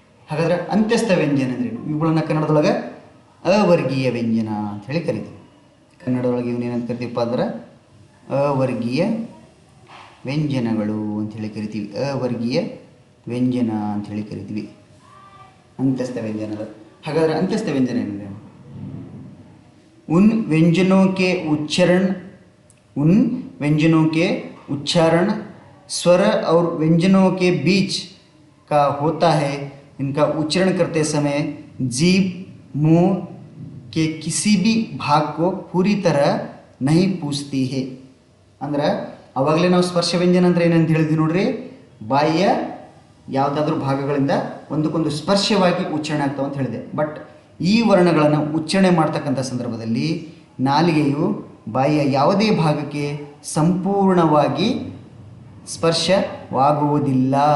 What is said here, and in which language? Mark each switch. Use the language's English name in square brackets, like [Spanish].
[Kannada] ಹಾಗಾದರೆ ಅಂತ್ಯಸ್ಥ ವ್ಯಂಜನ ಅಂದ್ರೆ ಇವುಗಳನ್ನ ಕನ್ನಡದೊಳಗೆ ಅವರ್ಗೀಯ ವ್ಯಂಜನ ಅಂತ ಹೇಳಿ ಕರಿತೀವಿ. ಕನ್ನಡದೊಳಗೆ ಇವನೇನಂತ ಕರಿತೀವಪ್ಪ ಅಂದ್ರೆ ಅವರ್ಗೀಯ ವ್ಯಂಜನಗಳು ಅಂಥೇಳಿ ಕರಿತೀವಿ. ಅವರ್ಗೀಯ ವ್ಯಂಜನ ಅಂಥೇಳಿ ಕರಿತೀವಿ ಅಂತ್ಯಸ್ಥ ವ್ಯಂಜನದ. ಹಾಗಾದರೆ ಅಂತ್ಯಸ್ಥ ವ್ಯಂಜನ ಏನಿದೆ? [Hindi] उन व्यंजनों के उच्चारण स्वर और व्यंजनों के बीच का होता है. इनका उच्चारण करते समय जीभ मुंह के किसी भी भाग को पूरी तरह नहीं पूछती है. [Kannada] ಅಂದ್ರೆ ಅವಾಗಲೇ ನಾವು ಸ್ಪರ್ಶ ವ್ಯಂಜನ ಅಂದ್ರೆ ಏನಂತ ಹೇಳಿದ್ವಿ ನೋಡ್ರಿ, ಬಾಯಿಯ ಯಾವುದಾದ್ರೂ ಭಾಗಗಳಿಂದ ಒಂದಕ್ಕೊಂದು ಸ್ಪರ್ಶವಾಗಿ ಉಚ್ಚಾರಣೆ ಆಗ್ತಾವ ಅಂತ ಹೇಳಿದೆ. ಬಟ್ ಈ ವರ್ಣಗಳನ್ನು ಉಚ್ಚಾರಣೆ ಮಾಡ್ತಕ್ಕಂಥ ಸಂದರ್ಭದಲ್ಲಿ ನಾಲಿಗೆಯು ಬಾಯಿಯ ಯಾವುದೇ ಭಾಗಕ್ಕೆ ಸಂಪೂರ್ಣವಾಗಿ ಸ್ಪರ್ಶವಾಗುವುದಿಲ್ಲ.